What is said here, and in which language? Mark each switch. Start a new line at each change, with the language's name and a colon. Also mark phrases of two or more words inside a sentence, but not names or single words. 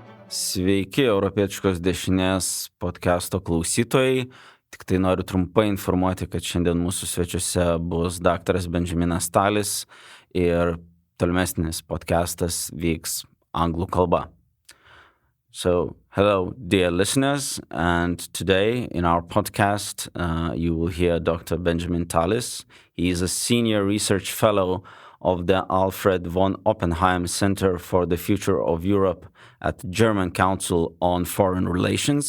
Lithuanian: Sveiki, Europietiškos dešinės podcast'o klausytojai. Tik tai noriu trumpai informuoti, kad šiandien mūsų svečiuose bus daktaras Benjaminas Tallis ir tolimesnis podcastas vyks anglų kalba.
English: So, hello, dear listeners, and today in our podcast, you will hear Dr. Benjaminu Tallisu. He is a senior research fellow of the Alfred von Oppenheim Center for the Future of Europe at the German Council on Foreign Relations.